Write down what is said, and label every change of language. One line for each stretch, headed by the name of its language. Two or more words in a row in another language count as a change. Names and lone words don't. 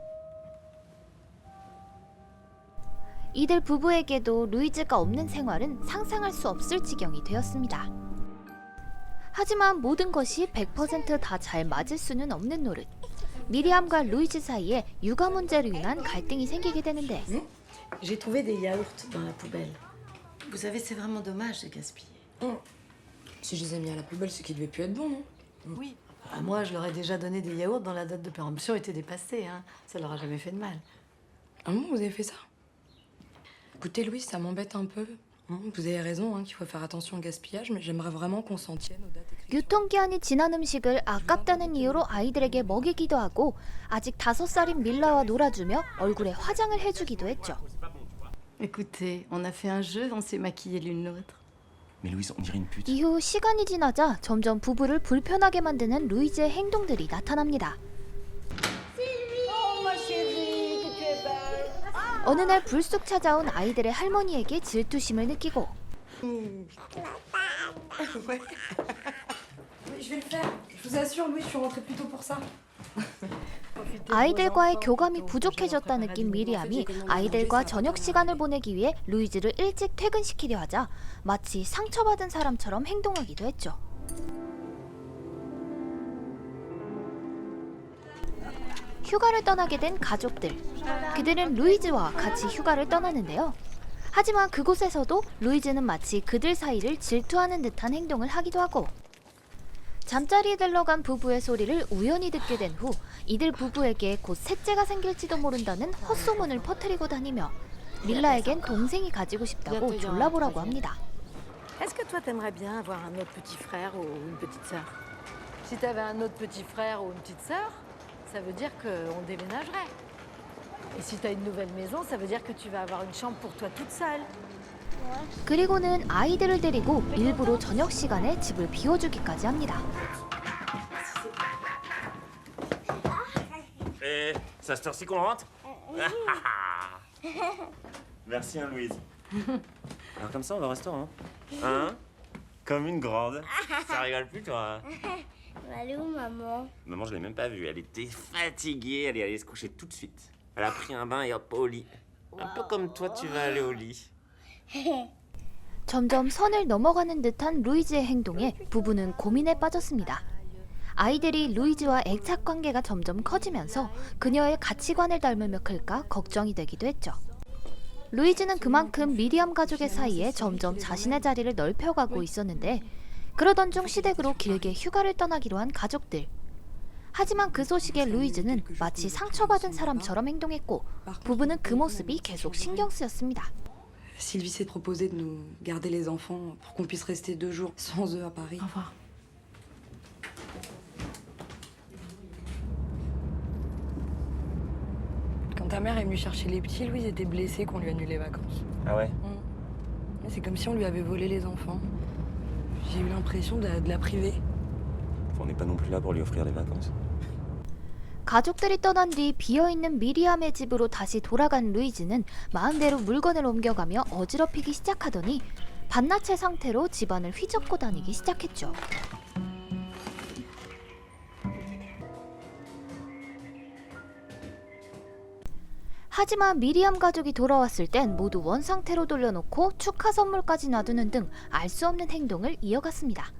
Korean: 이들 부부에게도 루이즈가 없는 생활은 상상할 수 없을 지경이 되었습니다. 하지만 모든 것이 100% 다 잘 맞을 수는 없는 노릇. 미리암과 루이즈 사이에 육아 문제로 인한 갈등이 생기게 되는데
French: J'ai trouvé des yaourts dans la poubelle. Vous savez, c'est vraiment dommage de gaspiller. Si je les ai mis à la poubelle, c'est qu'ils devaient plus être bons, non? Oui. Ah, moi, je leur ai déjà donné des yaourts dont la date de péremption était dépassée. Hein. Ça leur a jamais fait de mal. Ah bon, vous avez fait ça? Écoutez, Louise, ça m'embête un peu. Vous avez raison qu'il faut faire attention au gaspillage, mais j'aimerais vraiment qu'on s'en tienne aux dates écrites.
Korean: 유통기한이 지난 음식을 아깝다는 이유로 아이들에게 먹이기도 하고 아직 5살인 밀라와 놀아주며 얼굴에 화장을 해주기도 했죠.
French: Écoutez, on a fait un jeu, on s'est maquillé l'une l'autre. Mais Louise, on dirait une pute.
Korean: 이후 시간이 지나자 점점 부부를 불편하게 만드는 루이즈의 행동들이 나타납니다. 어느 날 불쑥 찾아온 아이들의 할머니에게 질투심을 느끼고
French: Oui, je vais le faire. Je vous assure, Louise, je suis rentrée plus tôt pour ça.
Korean: 아이들과의 교감이 부족해졌다 느낀 미리암이 아이들과 저녁 시간을 보내기 위해 루이즈를 일찍 퇴근시키려 하자 마치 상처받은 사람처럼 행동하기도 했죠. 휴가를 떠나게 된 가족들. 그들은 루이즈와 같이 휴가를 떠나는데요. 하지만 그곳에서도 루이즈는 마치 그들 사이를 질투하는 듯한 행동을 하기도 하고 잠자리에 들러간 부부의 소리를 우연히 듣게 된 후 이들 부부에게 곧 셋째가 생길지도 모른다는 헛소문을 퍼뜨리고 다니며 밀라에겐 동생이 가지고 싶다고 졸라보라고 합니다.
French: Est-ce que toi, t'aimerais bien avoir un autre petit frère ou une petite sœur? Si t'avais un autre petit frère ou une petite sœur, ça veut dire qu'on déménagerait. Et si t'as une nouvelle maison, ça veut dire que tu vas avoir une chambre pour toi toute seule.
Korean: 그리고는 아이들을 데리고 일부러 저녁 시간에 집을 비워주기까지 합니다.
French: Et ça se ci qu'on rentre? Merci, hein, Louise. Alors comme ça, on va au restaurant. Hein? Comme une grande. Ça rigole plus, toi? Elle est où, maman? Maman, je l'ai même pas vue. Elle était fatiguée. Elle est allée se coucher tout de suite. Elle a pris un bain et hop, au lit. Un peu comme toi, tu vas aller au lit.
Korean: 점점 선을 넘어가는 듯한 루이즈의 행동에 부부는 고민에 빠졌습니다. 아이들이 루이즈와 애착 관계가 점점 커지면서 그녀의 가치관을 닮으며 클까 걱정이 되기도 했죠. 루이즈는 그만큼 미리암 가족의 사이에 점점 자신의 자리를 넓혀가고 있었는데 그러던 중 시댁으로 길게 휴가를 떠나기로 한 가족들. 하지만 그 소식에 루이즈는 마치 상처받은 사람처럼 행동했고 부부는 그 모습이 계속 신경 쓰였습니다.
French: Sylvie s'est proposé de nous garder les enfants pour qu'on puisse rester 2 jours sans eux à Paris. Au revoir. Quand ta mère est venue chercher les petits, Louise était blessée qu'on lui annule les vacances. Ah ouais? C'est comme si on lui avait volé les enfants. J'ai eu l'impression de la priver. On n'est pas non plus là pour lui offrir des vacances.
Korean: 가족들이 떠난 뒤 비어있는 미리암의 집으로 다시 돌아간 루이즈는 마음대로 물건을 옮겨가며 어지럽히기 시작하더니 반나체 상태로 집안을 휘젓고 다니기 시작했죠. 하지만 미리암 가족이 돌아왔을 땐 모두 원상태로 돌려놓고 축하 선물까지 놔두는 등 알 수 없는 행동을 이어갔습니다.